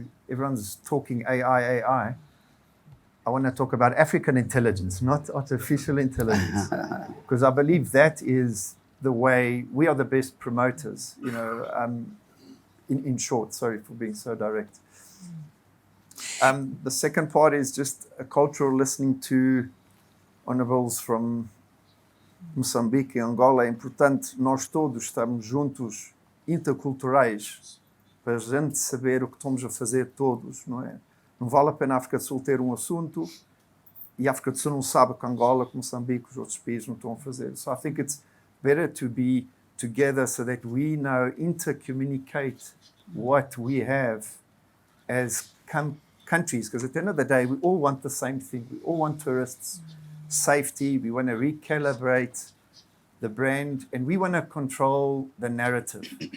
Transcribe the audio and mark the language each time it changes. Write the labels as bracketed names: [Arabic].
[English] Everyone's talking AI. I want to talk about African intelligence, not artificial intelligence, because I believe that is the way we are the best promoters. In short, sorry for being so direct. The second part is just a cultural listening to honorables from Moçambique [Portuguese] e Angola. É importante nós todos estarmos juntos, interculturais, para a gente saber o que estamos a fazer todos, não é? Não vale a pena a África do Sul ter um assunto e a África do Sul não sabe que Angola, que Moçambique, os outros países não estão a fazer. [English] So I think it's better to be together so that we know, intercommunicate what we have as countries, because at the end of the day, we all want the same thing. We all want tourists, safety. We want to recalibrate the brand, and we want to control the narrative.